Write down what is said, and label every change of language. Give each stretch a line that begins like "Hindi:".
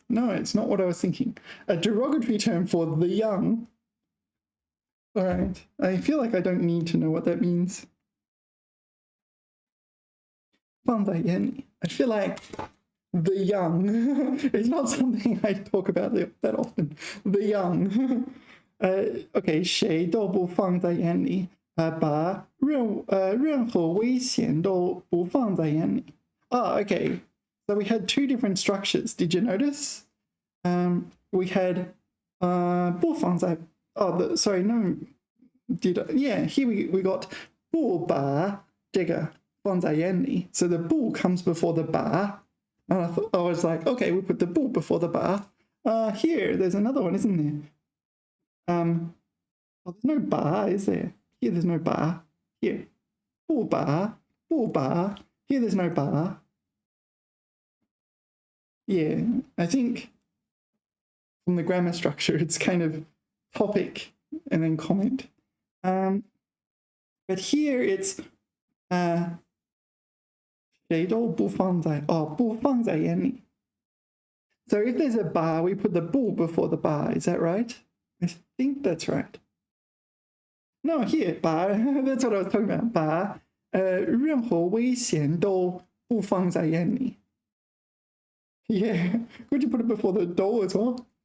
English: No, it's not what I was thinking. A derogatory term for the young. All right, I feel like I don't need to know what that means.
Chinese: 放在眼里.
English: I feel like the young is not something I talk about that often. The young.
Chinese: OK, 谁都不放在眼里，把任何危险都不放在眼里。
English: Oh, OK. So we had two different structures. Did you notice? We had 不放在. Oh, sorry, no. Yeah, here we got
Chinese: 不把这个放在眼里.
English: So the 不 comes before the 把.And I was like, okay, we put the 不 before the 把. Here, there's another one, isn't there? There's no 把, is there? Here, there's no 把.Here, 不把. Here, there's no 把. Yeah, I think from the grammar structure, it's kind of topic and then comment. But here it's
Chinese: 谁都不放在不放在眼里.
English: So if there's a bar, we put the 不 before the bar. Is that right? I think that's right. No, here 把 that's what I was talking about.
Chinese: 把任何危险都不放在眼里.
English: Yeah, could you put it before the 都 as well?